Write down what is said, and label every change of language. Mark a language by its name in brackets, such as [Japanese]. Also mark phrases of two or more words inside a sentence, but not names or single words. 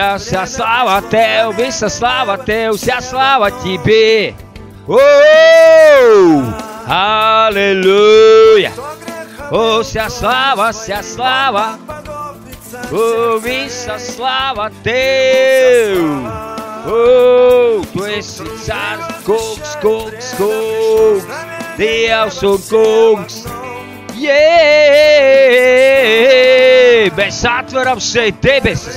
[Russian] Вся слава [Latvian] Tev, [Russian] вся слава Тебе. Аллилуйя. О, вся слава, о, [Latvian] visa slava Tev. O, Tu esi cārs, kungs, Dievs un kungs. Mēs atveram šeit debesis.